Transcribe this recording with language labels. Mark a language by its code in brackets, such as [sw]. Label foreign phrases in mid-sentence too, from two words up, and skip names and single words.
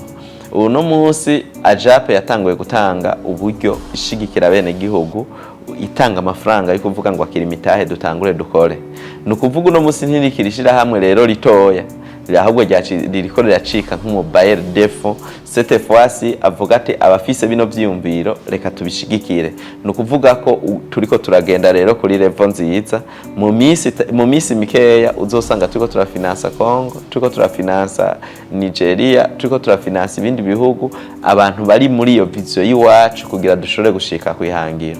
[rn] Uno munsi AJAP yatanguye gutanga uburyo ishigikira bene gihugu, itanga amafaranga yo kuvuga ngo akira imitahe dutangure dukore. Nukuvuga uno munsi ntirikirishira hamwe rero ritoya, ahubwo ririko riracika nk'umobile defo. [fr] Cette fois-ci [rn] avuga ati abafise bino vyiyumviro reka tubishigikire. Nukuvuga ko turiko turagenda rero kuri level nziza. Mu misi mikeya uzosanga turiko turafinansa Congo, turiko turafinansa Nigeria, turiko turafinansa ibindi bihugu, abantu bari muri iyo vision yiwacu kugira dushobore gushika kwihangiro.